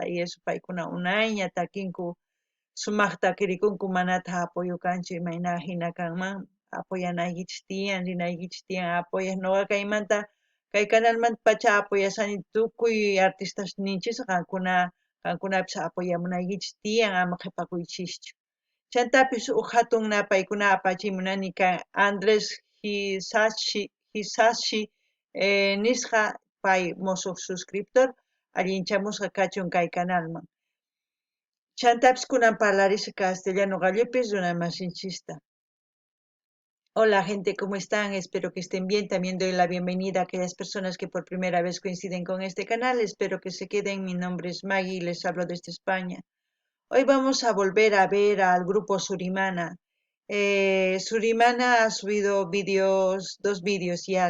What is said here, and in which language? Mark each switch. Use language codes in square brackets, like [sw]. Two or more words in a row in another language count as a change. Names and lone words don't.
[es] y eso [qu] paykuna unayña takinku sumaqta takirikunku manataq apoyo kanchu imayna hina kanman apoyanaykichis tiyan rinaykichis tiyan apoyaq noqa kaymanta kay canalmanta pacha apoyashani tukuy artistas ninchis qankunapis apoyamunaykichis tiyan ama qhipakuychischu chantapis huk hatun paykuna apachimunani kan Andrés Hisashi nisqa pay musuq suscriptor allinchamusqa kachun kay canalman chantapis kunan parlarisqa castellano qallipis runa masinchista. [es] Hola gente, ¿cómo están? Espero que estén bien. También doy la bienvenida a aquellas personas que por primera vez coinciden con este canal. Espero que se queden. Mi nombre es Maggie y les hablo desde España. Hoy vamos a volver a ver al grupo Surimana. Surimana ha subido dos vídeos ya.